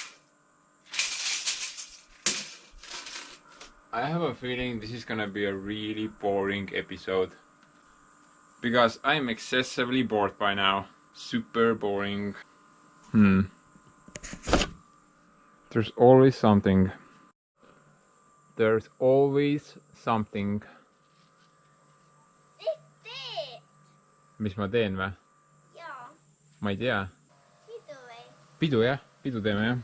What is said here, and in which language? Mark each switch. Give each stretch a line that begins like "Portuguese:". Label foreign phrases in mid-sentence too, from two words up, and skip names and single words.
English: I have a feeling this is gonna be a really boring episode. Because I'm excessively bored by now. Super boring. There's always something. There's always something.
Estonian: Mis ma teen või? Jaa. Ma ei tea. Pidu või? Pidu jah, pidu teeme jah.